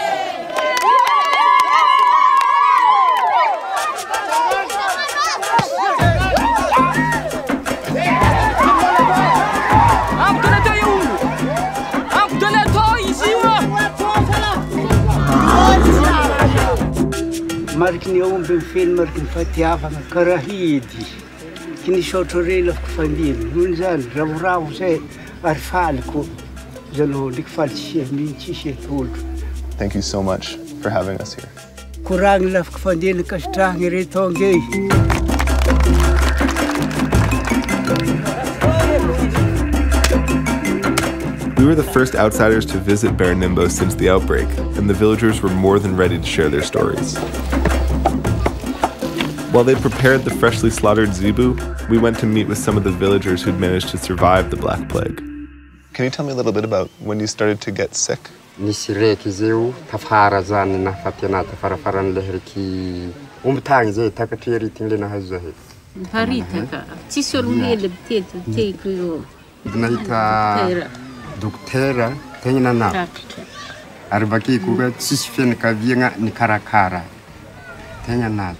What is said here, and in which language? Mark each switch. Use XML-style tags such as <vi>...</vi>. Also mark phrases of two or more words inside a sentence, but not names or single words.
<mg>Mariky ny aomby mifeny mariky ny fahatiavana karaha hidy ka nisaotra reny afaka fandiny noho zany ravoravo zay ary faliko zany ndraiky faly tsisy eto olo.</mg> <en>Thank you so much for having us here.</en> <mg>Koragny lafaka fandiny kasitrahagny reto angey.</mg> <en>We were the first outsiders to visit Baranimbo since the outbreak, and the villagers were more than ready to share their stories. While they prepared the freshly slaughtered zebu, we went to meet with some of the villagers who'd managed to survive the Black Plague. Can you tell me a little bit about when you started to get sick?</en> <mg>Nisy reky zeo tafara zany nahafaty tafarafaran'le reky ombitagny zay takatry eritigny le nahazo zahay. Paritaka. Tsisy olo hely bitety io. Nahita dokotera tegna nanaty. Ary bakeo koa tsisy fianakaviagna nikarakara. Tegna naty.</mg>